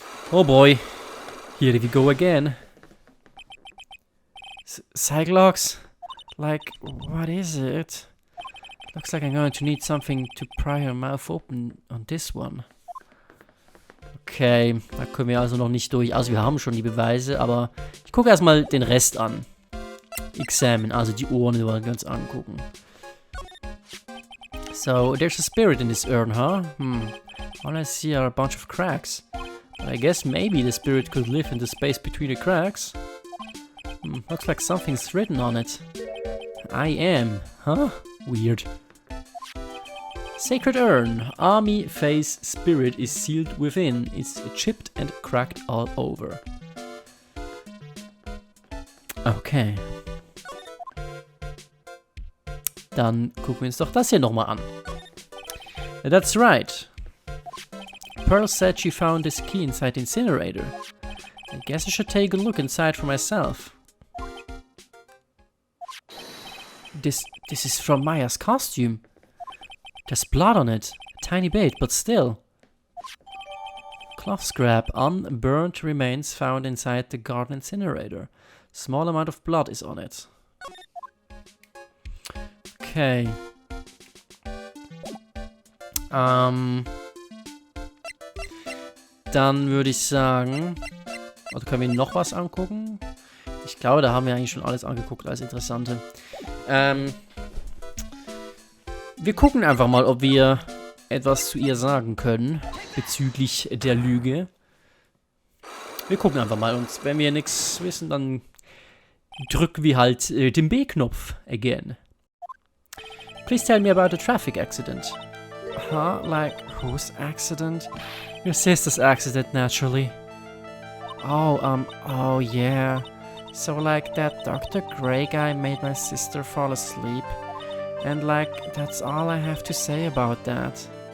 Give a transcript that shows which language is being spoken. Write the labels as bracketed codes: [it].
[en] Oh boy, here we go again. Cyclops? Like, what is it? Looks like I'm going to need something to pry her mouth open on this one. [de] Okay, da können wir also noch nicht durch. Also wir haben schon die Beweise, aber ich gucke erstmal den Rest an. Examine, also die Ohren wollen wir uns angucken. [en] So, there's a spirit in this urn, huh? All I see are a bunch of cracks. But I guess maybe the spirit could live in the space between the cracks. Looks like something's written on it. I am, huh? Weird. Sacred urn. Army Faye's spirit is sealed within. It's chipped and cracked all over. Okay. [de] Dann gucken wir uns doch das hier nochmal an. [en] That's right. Pearl said she found this key inside the incinerator. I guess I should take a look inside for myself. This is from Maya's costume. There's blood on it. A tiny bit, but still. Cloth scrap. Unburned remains found inside the garden incinerator. Small amount of blood is on it. Okay. [de] Dann würde ich sagen... Oder können wir noch was angucken? Ich glaube, da haben wir eigentlich schon alles angeguckt als Interessante. Wir gucken einfach mal, ob wir etwas zu ihr sagen können bezüglich der Lüge. Wir gucken einfach mal und wenn wir nichts wissen, dann drücken wir halt den B-Knopf again. [en] Please tell me about a traffic accident. Huh? Like, whose accident? Your sister's accident, naturally. Oh yeah. So like that Dr. Gray guy made my sister fall asleep. And like, that's all I have to say about that.